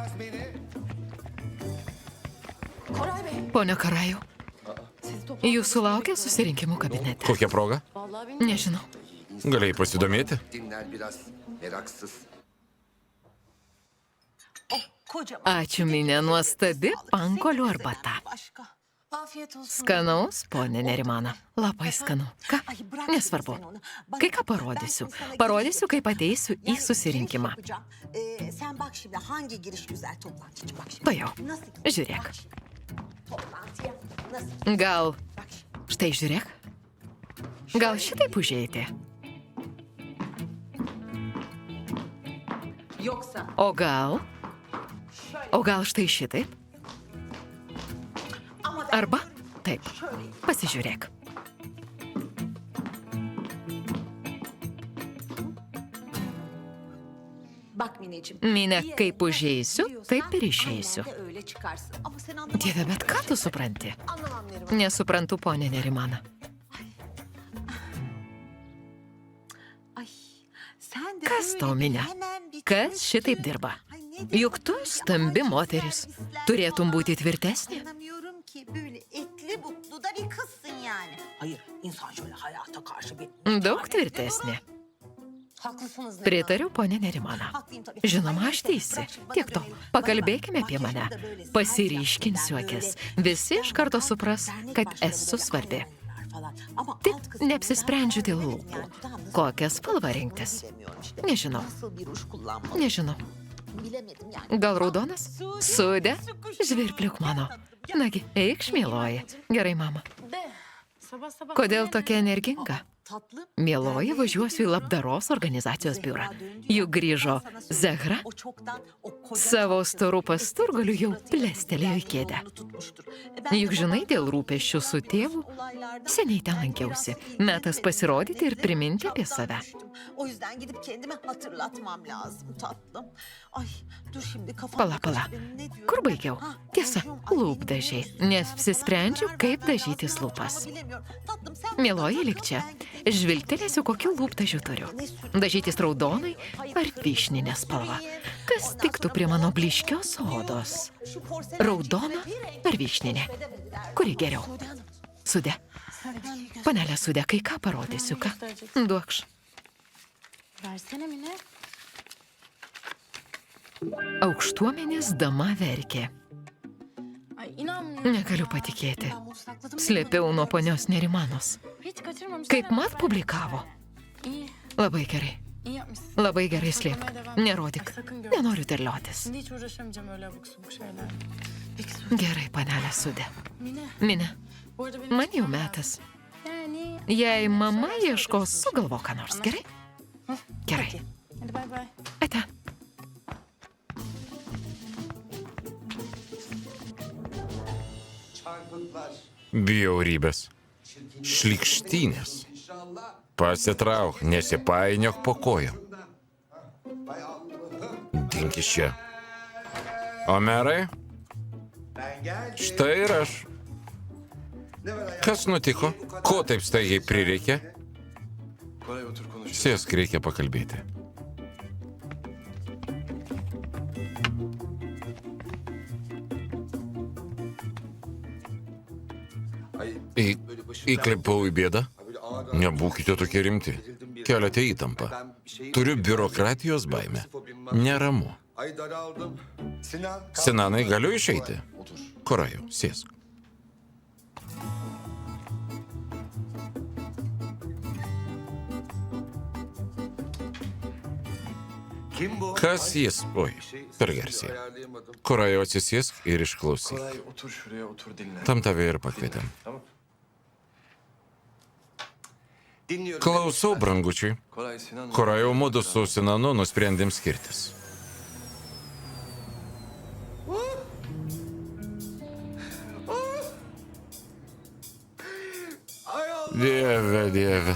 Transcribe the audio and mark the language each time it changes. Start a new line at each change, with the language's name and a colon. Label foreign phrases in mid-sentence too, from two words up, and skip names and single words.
Lithuanian: Pone Karaju, jūsų laukia susirinkimų kabinete. Kokia proga? Nežinau. Galėjai pasidomėti? Ačiū, minė, nuostabi pankolių arbata.
Turkish: Afiyet olsun.
Lithuanian: Skanaus, ponė Nerimana. Labai skanu. Ką? Nesvarbu. Kai ką parodysiu. Parodysiu, kaip ateisiu į susirinkimą.
Turkish: Sen bak şimdi hangi giriş güzel toplantıcı bak şimdi.
Lithuanian: Tuojau.
Turkish: Nasıl?
Lithuanian: Žiūrėk.
Turkish: Toplantıya nasıl?
Lithuanian: Gal. Štai žiūrėk. Gal šitaip užeiti?
Turkish: Yoksa
Lithuanian: O gal? O gal štai šitaip?
Turkish: ama ben
Lithuanian: Arba taip. Pasižiūrėk.
Turkish: bak Mineciğim.
Lithuanian: Minė, kaip užeisiu, taip ir išeisiu.
Turkish: Aynen de öyle çıkarsın. Ama sen anlamazsın.
Lithuanian: Dieve, bet ką tu supranti?
Turkish: Anlamam Neriman.
Lithuanian: Nesuprantu, ponė Nerimana.
Turkish: Ay, sen de
Lithuanian: Kas
Turkish: böyle
Lithuanian: tau, Minė?
Turkish: hemen bir
Lithuanian: Kas
Turkish: karıştın.
Lithuanian: šitaip dirba?
Turkish: Ay, nedir
Lithuanian: Juk tu
Turkish: bu?
Lithuanian: stambi
Turkish: Ay,
Lithuanian: moteris.
Turkish: servisler
Lithuanian: Turėtum
Turkish: falan.
Lithuanian: būti tvirtesnė.
Turkish: Anlamıyorum ki böyle etli butlu da bir kızsın yani. Hayır, insan şöyle hayata karşı bir...
Lithuanian: Daug tvirtesnė.
Turkish: Haklısınız Neriman.
Lithuanian: Pritariu, ponė Nerimana.
Turkish: Haklıyım tabii.
Lithuanian: Žinoma,
Turkish: Ay,
Lithuanian: aš
Turkish: neyse,
Lithuanian: teisi.
Turkish: bırak şimdi bana
Lithuanian: Tiek to.
Turkish: demeyin.
Lithuanian: Pakalbėkime
Turkish: Bana
Lithuanian: apie
Turkish: bak,
Lithuanian: mane.
Turkish: makyajda böyle sert
Lithuanian: Pasiryškinsiu
Turkish: yaptım ben
Lithuanian: akis.
Turkish: böyle.
Lithuanian: Visi iš karto supras,
Turkish: Dernek
Lithuanian: kad
Turkish: başkanı
Lithuanian: esu
Turkish: böyle
Lithuanian: svarbi.
Turkish: ayarlar falan. Ama
Lithuanian: Tik
Turkish: alt kısmı
Lithuanian: neapsisprendžiu dėl
Turkish: ben
Lithuanian: lūpų.
Turkish: yani, tamam, nasıl-
Lithuanian: Kokią spalvą rinktis?
Turkish: Bilemiyorum işte.
Lithuanian: Nežinau.
Turkish: Nasıl bir ruj kullanmalı
Lithuanian: Nežinau.
Turkish: bilemedim yani.
Lithuanian: Gal raudonas? Sudė? Žvirpliuk mano. Nagi, eikš, mieloji. Gerai, mama.
Turkish: De sabah sabah.
Lithuanian: Kodėl tokia energinga?
Turkish: Tatlım.
Lithuanian: Mieloji, važiuosiu į labdaros organizacijos biurą. Juk grįžo Zehra,
Turkish: O çoktan o koca
Lithuanian: savo storų pasturgalių jau plestelėjo į kėdę. Juk žinai, dėl rūpesčių su tėvu, seniai ten lankiausi. Metas pasirodyti ir priminti apie save.
Turkish: O yüzden gidip kendime hatırlatmam lazım tatlım. Ay dur şimdi kafam.
Lithuanian: Pala, pala. Kur baigiau? Tiesa, lūpdažiai. Nes apsisprendžiau, kaip dažytis lūpas. Mieloji, lik čia. Žvilgtelėsiu, kokių lūpdažių turiu. Dažytis raudonai ar vyšninė spalva. Kas tiktų prie mano blyškios odos? Raudona ar vyšninė? Kuri geriau? Sude. Panelė Sude, kai ką parodysiu, ką? Duokš.
Turkish: Versene Mine.
Lithuanian: Aukštuomenės dama verkė.
Turkish: Ay inanmıyorum.
Lithuanian: Negaliu patikėti.
Turkish: Ben bunu sakladım.
Lithuanian: Slėpiau nuo ponios Nerimanos.
Turkish: Hiç kaçırmamışsın.
Lithuanian: Kaip mat publikavo.
Turkish: İyi.
Lithuanian: Labai gerai.
Turkish: İyi yapmışsın.
Lithuanian: Labai gerai slėpk. Nerodyk.
Turkish: Sakın gör.
Lithuanian: Nenoriu terliotis.
Turkish: Şimdi hiç uğraşamayacağım öyle abuk subuk şeyler. Peki sus.
Lithuanian: Gerai, panelė Sude. Mine. Mine,
Turkish: Bu arada benim
Lithuanian: man jau
Turkish: çıkmam
Lithuanian: metas.
Turkish: lazım. Yani.
Lithuanian: Jei mama ieškos, sugalvok ką nors, gerai? Gerai.
Turkish: Hadi bay bay.
Lithuanian: Ate. Bjaurybės. Šlikštynės. Pasitrauk, nesipainiok po kojom. Dink iš čia. Omerai? Štai ir aš. Kas nutiko? Ko taip staigiai prireikė?
Turkish: Koray otur konuş.
Lithuanian: Sėsk, reikia pakalbėti. Įklimpau į bėdą? Nebūkite tokie rimti. Keliate įtampą. Turiu biurokratijos baimę. Neramu. Sinanai, galiu išeiti? Korajau, sėsk. Kas jis? Oi, per garsiai. Korajau, atsisėsk ir išklausyk.
Turkish: Koray otur şuraya otur dinle.
Lithuanian: Tam tave ir pakvietėm.
Turkish: Tamam.
Lithuanian: Klausau, brangučiai. Koray Sinan. Korajau, mudu su Sinanu nusprendėm skirtis. Dieve, dieve.